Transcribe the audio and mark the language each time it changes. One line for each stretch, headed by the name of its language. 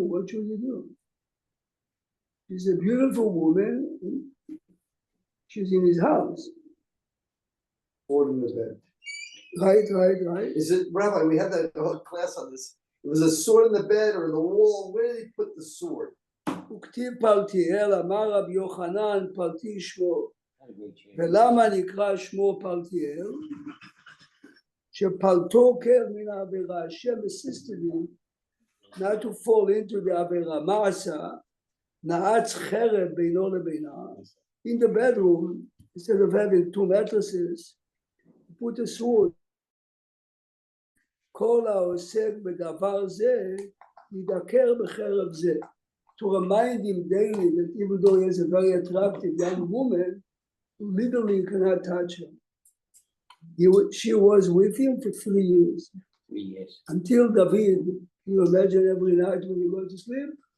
English: What should he do? She's a beautiful woman. She's in his house. Or in the bed. Right. Is it, Rabbi, we had that whole class on this. It was a sword in the bed or in the wall. Where did he put the sword?
Hebrew: וכתיב פלטיאל, אמר רבי יוחנן פלטי שמו. ולמה נקרא שמו פלטיאל? שפלטו קר מן העבירה.
English: Hashem assisted him not to fall into the עבירה.
Hebrew: מה עשה? נעץ חרב בינו לבינה.
English: In the bedroom, instead of having 2 mattresses, he put a sword.
Hebrew: כל העוסק בדבר זה, ידקר בחרב זה.
English: To remind him daily that even though he is a very attractive young woman, legally you cannot touch her. She was with him for 3 years. 3 years. Until David, you imagine every night when you go to sleep?